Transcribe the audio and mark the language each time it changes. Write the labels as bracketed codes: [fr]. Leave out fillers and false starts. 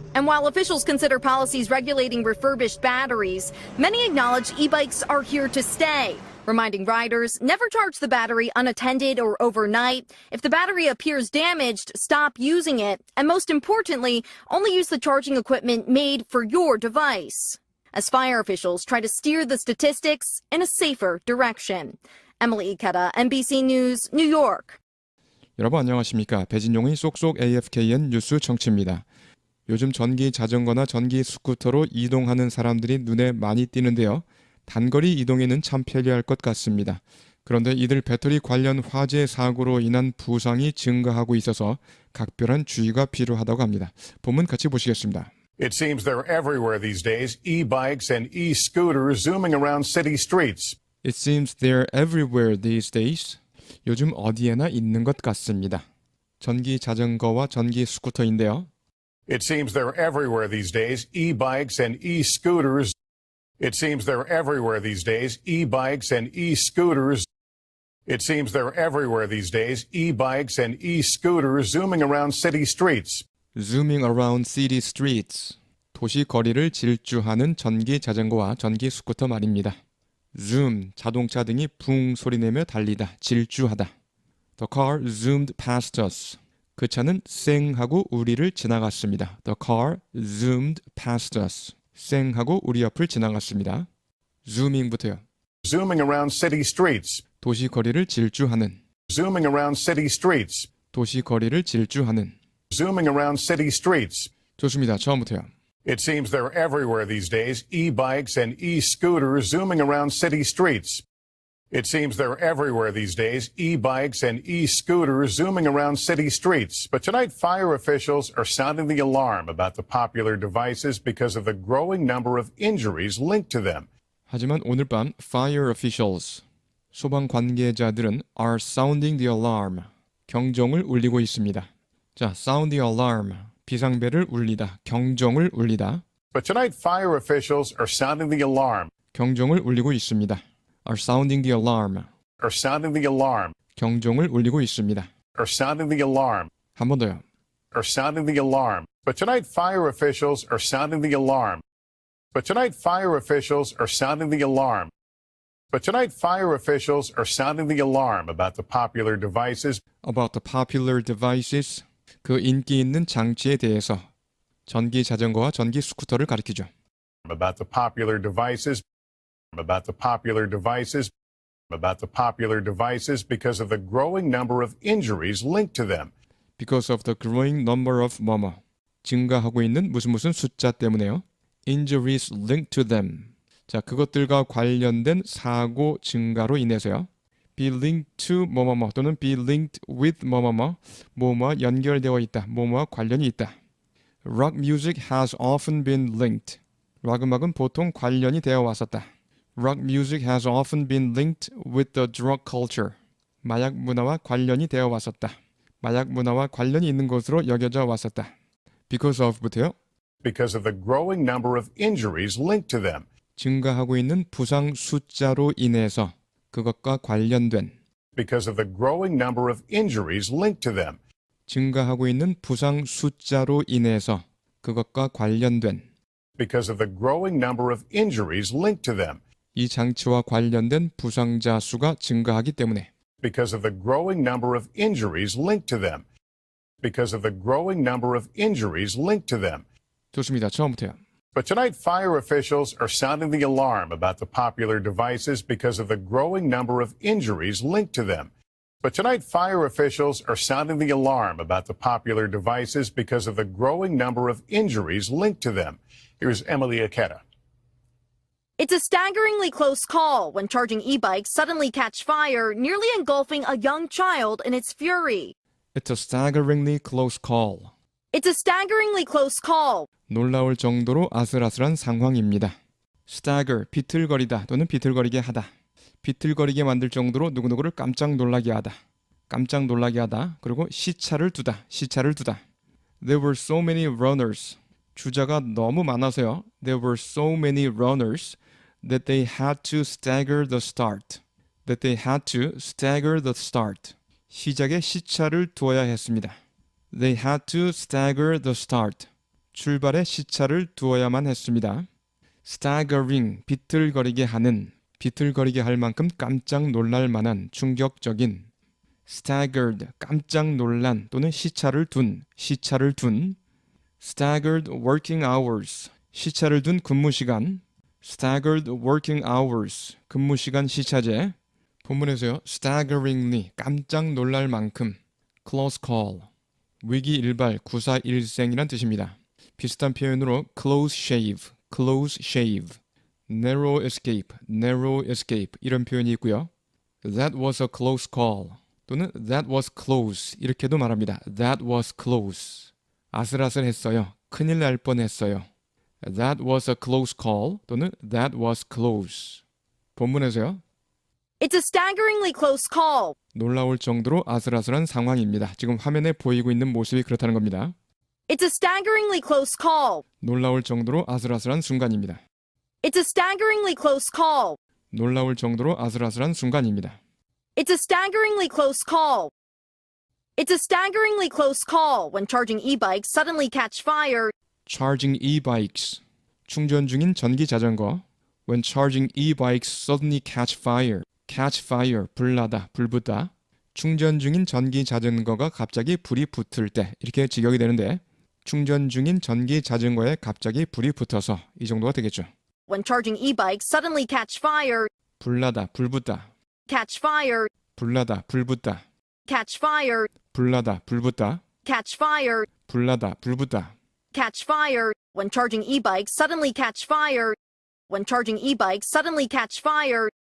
[en] And while officials consider policies regulating refurbished batteries, many acknowledge e-bikes are here to stay, reminding riders never charge the battery unattended or overnight. If the battery appears damaged, stop using it. And most importantly, only use the charging equipment made for your device. As fire officials try to steer the statistics in a safer direction. Emily Ikeda, NBC News, New York. [ko] 여러분 안녕하십니까? 배진용의 쏙쏙 AFKN 뉴스 정치입니다. 요즘 전기 자전거나 전기 스쿠터로 이동하는 사람들이 눈에 많이 띄는데요. 단거리 이동에는 참 편리할 것 같습니다. 그런데 이들 배터리 관련 화재 사고로 인한 부상이 증가하고 있어서 각별한 주의가 필요하다고 합니다. 본문 같이 보시겠습니다. [en] It seems they're everywhere these days, e-bikes and e-scooters zooming around city streets. It seems they're everywhere these days. [ko] 요즘 어디에나 있는 것 같습니다. 전기 자전거와 전기 스쿠터인데요. [en] It seems they're everywhere these days, e-bikes and e-scooters. It seems they're everywhere these days, e-bikes and e-scooters. It seems they're everywhere these days, e-bikes and e-scooters zooming around city streets. Zooming around city streets. [ko] 도시 거리를 질주하는 전기 자전거와 전기 스쿠터 말입니다. Zoom, 자동차 등이 붕 소리내며 달리다, 질주하다. [en] The car zoomed past us. [ko] 그 차는 쌩 하고 우리를 지나갔습니다. [en] The car zoomed past us. [ko] 쌩 하고 우리 앞을 지나갔습니다. zooming부터요. [en] Zooming around city streets. [ko] 도시 거리를 질주하는. [en] Zooming around city streets. [ko] 도시 거리를 질주하는. [en] Zooming around city streets. [ko] 좋습니다. 처음부터요. [en] It seems they're everywhere these days, e-bikes and e-scooters zooming around city streets. It seems they're everywhere these days, e-bikes and e-scooters zooming around city streets. But tonight, fire officials are sounding the alarm about the popular devices because of the growing number of injuries linked to them. [ko] 하지만 오늘 밤 [en] fire officials, [ko] 소방 관계자들은 [en] are sounding the alarm, [ko] 경종을 울리고 있습니다. 자, [en] sound the alarm, [ko] 비상벨을 울리다, 경종을 울리다. [en] But tonight, fire officials are sounding the alarm. [ko] 경종을 울리고 있습니다. [en] Are sounding the alarm. Are sounding the alarm. [ko] 경종을 울리고 있습니다. [en] Are sounding the alarm. [ko] 한 번 더요. [en] Are sounding the alarm. But tonight, fire officials are sounding the alarm. But tonight, fire officials are sounding the alarm. But tonight, fire officials are sounding the alarm about the popular devices. About the popular devices. [ko] 그 인기 있는 장치에 대해서 전기 자전거와 전기 스쿠터를 가리키죠. [en] About the popular devices. About the popular devices. About the popular devices because of the growing number of injuries linked to them. Because of the growing number of [ko] 뭐뭐. 증가하고 있는 무슨 숫자 때문에요. [en] Injuries linked to them. [ko] 자, 그것들과 관련된 사고 증가로 인해서요. [en] Be linked to [ko] 뭐뭐뭐 또는 [en] be linked with [ko] 뭐뭐와 연결되어 있다. 뭐뭐와 관련이 있다. [en] Rock music has often been linked. [ko] 락 음악은 보통 관련이 되어 왔었다. [en] Rock music has often been linked with the drug culture. [ko] 마약 문화와 관련이 되어 왔었다. 마약 문화와 관련이 있는 것으로 여겨져 왔었다. [en] Because of [ko] 부터요. [en] Because of the growing number of injuries linked to them. [ko] 증가하고 있는 부상 숫자로 인해서 그것과 관련된 [en] Because of the growing number of injuries linked to them. [ko] 증가하고 있는 부상 숫자로 인해서 그것과 관련된 [en] because of the growing number of injuries linked to them, [ko] 이 장치와 관련된 부상자 수가 증가하기 때문에 [en] because of the growing number of injuries linked to them, because of the growing number of injuries linked to them. [ko] 좋습니다. 처음부터요. [en] But tonight, fire officials are sounding the alarm about the popular devices because of the growing number of injuries linked to them. But tonight, fire officials are sounding the alarm about the popular devices because of the growing number of injuries linked to them. Here's Emily Aketa. It's a staggeringly close call when charging e-bikes suddenly catch fire, nearly engulfing a young child in its fury. It's a staggeringly close call. It's a staggeringly close call. [ko] 놀라울 정도로 아슬아슬한 상황입니다. [en] stagger, [ko] 비틀거리다 또는 비틀거리게 하다. 비틀거리게 만들 정도로 누구누구를 깜짝 놀라게 하다. 깜짝 놀라게 하다. 그리고 시차를 두다. 시차를 두다. [en] There were so many runners. [ko] 주자가 너무 많아서요. [en] There were so many runners that they had to stagger the start. That they had to stagger the start. [ko] 시작에 시차를 두어야 했습니다. [en] They had to stagger the start. [ko] 출발에 시차를 두어야만 했습니다. staggering, 비틀거리게 하는, 비틀거리게 할 만큼 깜짝 놀랄 만한 충격적인 staggered, 깜짝 놀란 또는 시차를 둔, 시차를 둔 [en] staggered working hours, [ko] 시차를 둔 근무시간 staggered working hours, 근무시간 시차제 본문에서요. staggeringly, 깜짝 놀랄 만큼 [en] close call, [ko] 위기 일발, 구사일생이란 뜻입니다. 비슷한 표현으로 [en] close shave, close shave, narrow escape, narrow escape [ko] 이런 표현이 있고요. [en] That was a close call [ko] 또는 [en] that was close [ko] 이렇게도 말합니다. [en] That was close, [ko] 아슬아슬했어요. 큰일 날 뻔했어요. [en] That was a close call [ko] 또는 [en] that was close. [ko] 본문에서요. [en] It's a staggeringly close call. [ko] 놀라울 정도로 아슬아슬한 상황입니다. 지금 화면에 보이고 있는 모습이 그렇다는 겁니다. [en] It's a staggeringly close call. [ko] 놀라울 정도로 아슬아슬한 순간입니다. [en] It's a staggeringly close call. [ko] 놀라울 정도로 아슬아슬한 순간입니다. [en] It's a staggeringly close call. It's a staggeringly close call when charging e-bikes suddenly catch fire. Charging e-bikes, [ko] 충전 중인 전기 자전거. [en] When charging e-bikes suddenly catch fire. catch fire, [ko] 불나다, 불붙다. 충전 중인 전기 자전거가 갑자기 불이 붙을 때 이렇게 직역이 되는데 충전 중인 전기 자전거에 갑자기 불이 붙어서 이 정도가 되겠죠. [en] When charging e-bikes suddenly catch fire. [ko] 불나다, 불붙다. [en] Catch fire. [ko] 불나다, 불붙다. [en] Catch fire. [ko] 불나다, 불붙다. [en] Catch fire. [ko] 불나다, 불붙다. [en] Catch fire. When charging e-bikes suddenly catch fire. When charging e-bikes suddenly catch fire.